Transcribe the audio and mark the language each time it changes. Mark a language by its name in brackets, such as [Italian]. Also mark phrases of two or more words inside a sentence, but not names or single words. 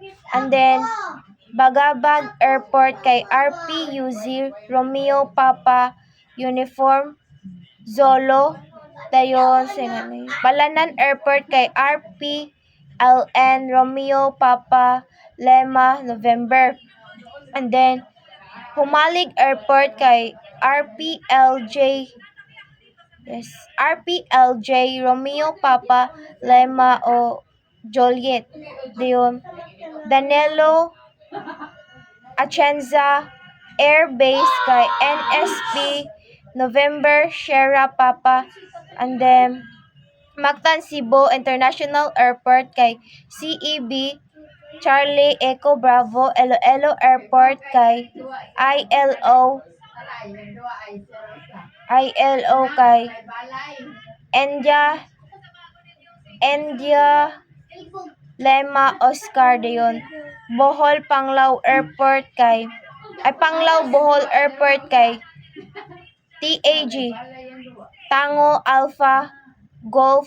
[English] And then Bagabag Airport kay RPUZ Romeo Papa Uniform Zolo. Dayon Balanan Airport kay RPLN Romeo Papa Lema November. And then Humalig Airport kay RPLJ Romeo Papa Lema o Joliet. Dayon Danilo Atienza Air Base kay NSP November Sierra Papa. And then Mactan Cebu International Airport kay CEB Charlie Echo Bravo. Iloilo Airport kay ILO kay India Lema Oscar. Dayon Bohol Panglao Airport kay Panglao Bohol Airport kay TAG Tango Alpha Golf.